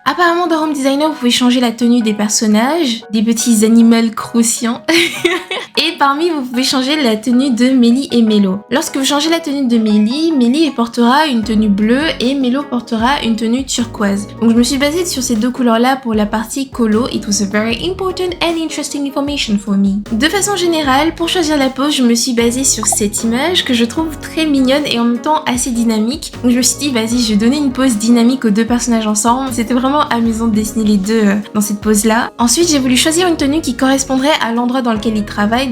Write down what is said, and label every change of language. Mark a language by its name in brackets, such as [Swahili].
[French] Apparemment dans Home Designer, vous pouvez changer la tenue des personnages, des petits animaux croustillants. Et parmi, vous pouvez changer la tenue de Mélie et Mélo. Lorsque vous changez la tenue de Mélie, Mélie portera une tenue bleue et Mélo portera une tenue turquoise. Donc je me suis basée sur ces deux couleurs-là pour la partie colo. [English] It was a very important and interesting information for me. [French] De façon générale, pour choisir la pose, je me suis basée sur cette image que je trouve très mignonne et en même temps assez dynamique. Donc je me suis dit, vas-y, je vais donner une pose dynamique aux deux personnages ensemble. C'était vraiment amusant de dessiner les deux dans cette pose-là. Ensuite, j'ai voulu choisir une tenue qui correspondrait à l'endroit dans lequel ils travaillent.